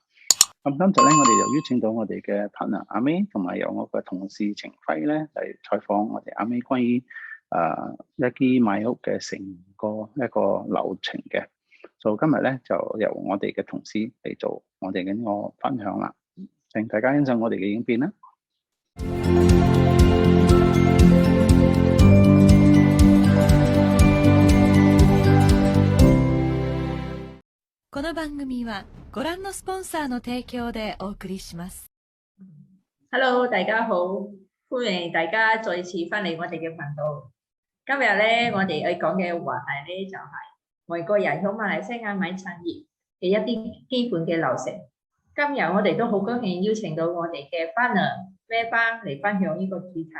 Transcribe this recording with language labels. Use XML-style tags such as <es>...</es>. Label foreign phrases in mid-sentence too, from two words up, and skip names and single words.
<yue>咁今集咧，我哋又邀請到我哋嘅 partner 阿 May 同埋有我嘅同事程輝咧嚟採訪我哋阿 May 關於一啲買屋嘅成個一個流程嘅。所以今日咧就由我哋嘅同事嚟做我哋嘅呢個分享啦。請大家欣賞我哋嘅影片啦。</yue> <ja>この番組はご覧のスポンサーの提供でお送りします。</ja> <yue>Hello，大家好，歡迎大家再次翻嚟我哋嘅頻道。今日咧，我哋要講嘅話題咧就係外國人喺馬來西亞買產業嘅一啲基本嘅流程。今日我哋都好高興邀請到我哋嘅 partner 咩班嚟分享呢個主題。</yue>